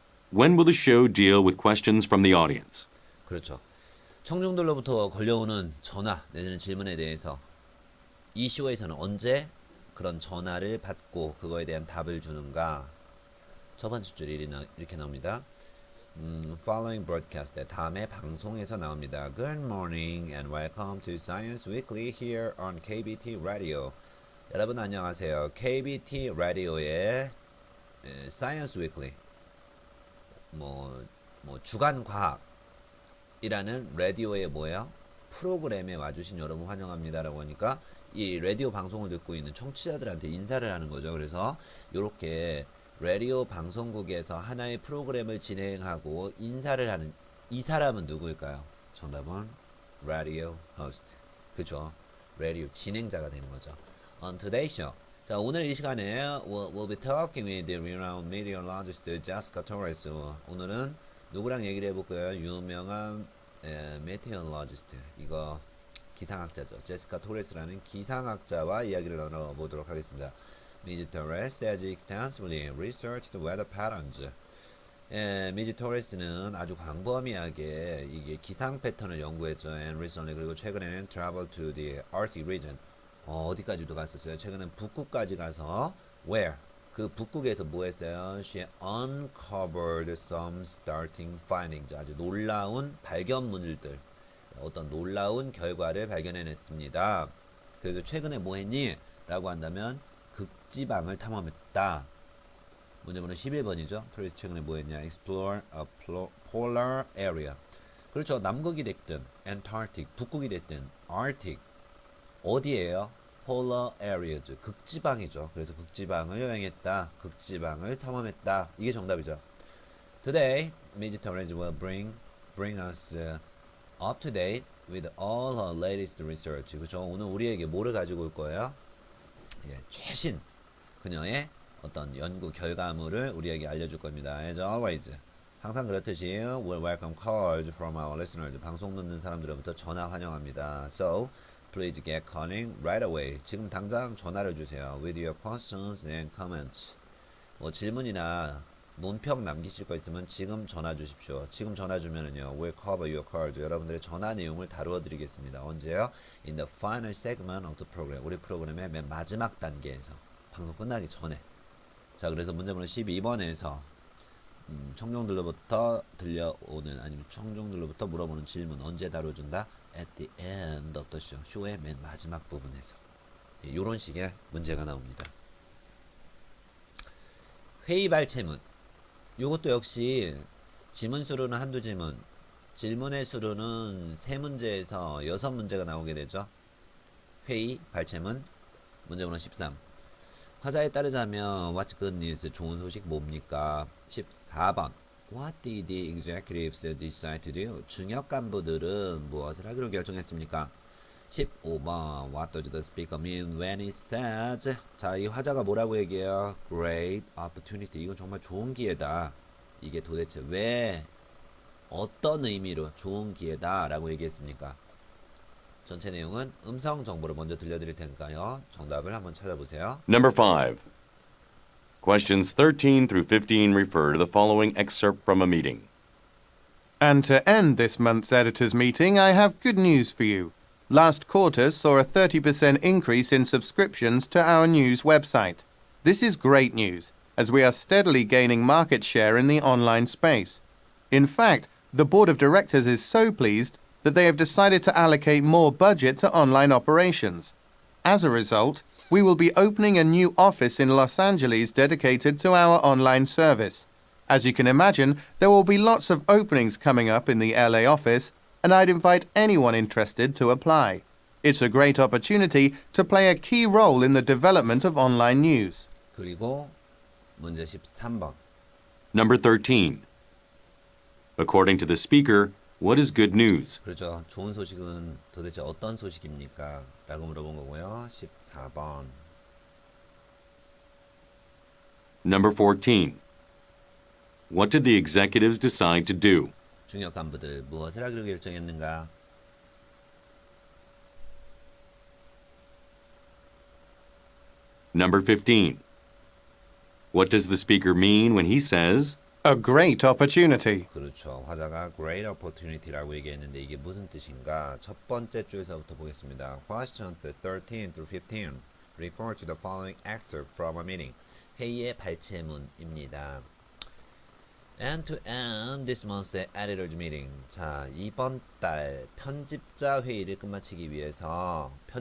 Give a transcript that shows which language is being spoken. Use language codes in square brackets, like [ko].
[en] When will the show deal with questions from the audience? [ko] 그렇죠. 청중들로부터 걸려오는 전화 내지는 질문에 대해서 이 쇼에서는 언제 그런 전화를 받고 그거에 대한 답을 주는가? 첫 번째 줄이 이렇게 나옵니다. [en] Following broadcast, [ko] 다음에 방송에서 나옵니다. [en] Good morning and welcome to Science Weekly here on KBT Radio. [ko] 여러분 안녕하세요. KBT 라디오의 Science Weekly 뭐 주간 과학이라는 라디오의 뭐예요? 프로그램에 와주신 여러분 환영합니다라고 하니까 이 라디오 방송을 듣고 있는 청취자들한테 인사를 하는 거죠. 그래서 이렇게 라디오 방송국에서 하나의 프로그램을 진행하고 인사를 하는 이 사람은 누구일까요? 정답은 라디오 호스트. 그죠? 라디오 진행자가 되는 거죠. [en] On today's show. [ko] 자, 오늘 이 시간에 [en] we'll be talking with the renowned meteorologist Jessica Torres. [ko] 오늘은 누구랑 얘기를 해볼 거예요? 유명한 meteorologist. 이거 기상학자죠. 제시카 토레스라는 기상학자와 이야기를 나눠보도록 하겠습니다. [en] Ms. Torres has extensively researched weather patterns. [ko] 미지 토레스는 아주 광범위하게 이게 기상 패턴을 연구했죠. [en] And recently [ko] 그리고 최근에는 [en] travel to the Arctic region. [ko] 어디까지도 갔었어요. 최근엔 북극까지 가서 where 그 북극에서 뭐 했어요? [en] She uncovered some startling findings. [ko] 아주 놀라운 발견물들, 어떤 놀라운 결과를 발견해냈습니다. 그래서 최근에 뭐 했니? 라고 한다면 극지방을 탐험했다. 문제번호 11번이죠. 토리스 최근에 뭐 했냐? [en] Explore a polar area. [ko] 그렇죠. 남극이 됐든 Antarctic, 북극이 됐든 Arctic 어디예요? [en] Polar areas, [ko] 극지방이죠. 그래서 극지방을 여행했다. 극지방을 탐험했다. 이게 정답이죠. [en] Today, Ms. Torres will bring us up to date with all her latest research. [ko] 그렇죠. 오늘 우리에게 뭐를 가지고 올 거예요? 예, 최신 그녀의 어떤 연구 결과물을 우리에게 알려줄 겁니다. [en] As always, [ko] 항상 그렇듯이 [en] we'll welcome calls from our listeners. [ko] 방송 듣는 사람들로부터 전화 환영합니다. [en] So, please get calling right away. [ko] 지금 당장 전화를 주세요. [en] With your questions and comments. [ko] 뭐 질문이나 논평 남기실 거 있으면 지금 전화 주십시오. 지금 전화 주면은요, [en] we'll cover your calls. [ko] 여러분들의 전화 내용을 다루어 드리겠습니다. 언제요? [en] In the final segment of the program. [ko] 우리 프로그램의 맨 마지막 단계에서 방송 끝나기 전에. 자, 그래서 문제번호 12번에서 청중들로부터 들려오는 아니면 청중들로부터 물어보는 질문 언제 다뤄준다? [en] At the end of the show. [ko] 쇼의 맨 마지막 부분에서. 이런 식의 문제가 나옵니다. 회의 발췌문. 요것도 역시 지문 수로는 한두 지문, 질문의 수로는 3문제에서 6문제가 나오게 되죠. 회의 발췌문. 문제번호 13. 화자에 따르자면 [en] What's good news? [ko] 좋은 소식 뭡니까? 14번. [en] What did the executives decide to do? [ko] 중역 간부들은 무엇을 하기로 결정했습니까? 15번. [en] What does the speaker mean when he says? [ko] 자, 이 화자가 뭐라고 얘기해요? [en] Great opportunity. [ko] 이건 정말 좋은 기회다. 이게 도대체 왜 어떤 의미로 좋은 기회다 라고 얘기했습니까? 전체 내용은 음성 정보를 먼저 들려드릴 테니까요. 정답을 한번 찾아보세요. [en] Number 5. Questions 13 through 15 refer to the following excerpt from a meeting. And to end this month's editors' meeting, I have good news for you. Last quarter saw a 30% increase in subscriptions to our news website. This is great news, as we are steadily gaining market share in the online space. In fact, the board of directors is so pleased that they have decided to allocate more budget to online operations. As a result, we will be opening a new office in Los Angeles dedicated to our online service. As you can imagine, there will be lots of openings coming up in the LA office, and I'd invite anyone interested to apply. It's a great opportunity to play a key role in the development of online news. [ko] 그리고 문제 13번. [en] Number 13. According to the speaker, what is good news? [ko] 그렇죠. 좋은 소식은 도대체 어떤 소식입니까? 라고 물어본 거고요. 14번. [en] Number 14. What did the executives decide to do? [ko] 중역 간부들 무엇을 하기로 결정했는가? [en] Number 15. What does the speaker mean when he says, A great opportunity. [ko] 그렇죠. 화자가 [en] great opportunity [ko] 라고 얘기했는데 이게 무슨 뜻인가? 첫 번째 줄에서부터 보겠습니다. [en] Questions 13 through 15 refer to the following excerpt from a meeting. [ko] 회의의 발췌문입니다. [en] And to end this month's editors meeting. [ko] 자, 이번 달 편집자 회의를 끝마치기 위해서